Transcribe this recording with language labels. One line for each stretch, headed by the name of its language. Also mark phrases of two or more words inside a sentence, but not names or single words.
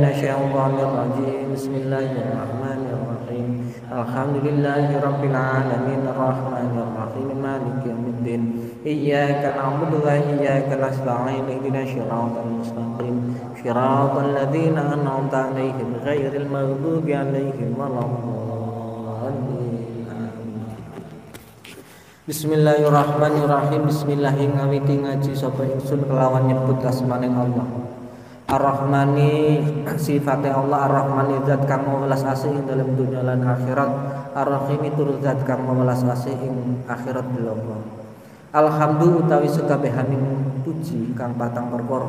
Arabic: الشيطان الرجيم بسم الله الرحمن الرحيم الحمد لله رب العالمين الرحمن الرحيم مالك يوم الدين إياك نعبد وإياك نستعين اهدنا الصراط المستقيم صراط الذين أنعمت عليهم غير المغضوب عليهم ولا الضالين بسم الله الرحمن الرحيم. بسم الله الرحمن الرحيم.
Javanese: Ngawiti ngaji sapa ingsun kelawan nyebut asmaning Allah. Ar-Rahmani sifatnya Allah, Ar-Rahmani zat kang welas asih ing dalam dunya lan akhirat, Ar-Rahim turut zat kang welas asih ing akhirat Allah. Alhamdulillah utawi sekabehaning puji kang patang perkara.